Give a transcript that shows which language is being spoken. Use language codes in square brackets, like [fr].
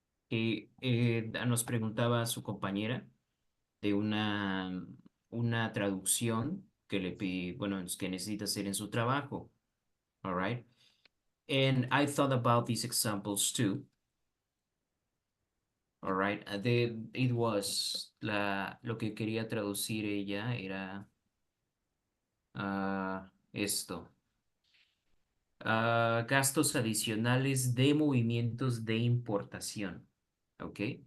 [es] Nos preguntaba su compañera de una traducción que bueno, que necesita hacer en su trabajo. [en] All right. And I thought about these examples too. All right. It was [es] lo que quería traducir ella era esto. Gastos adicionales de movimientos de importación. ¿Ok?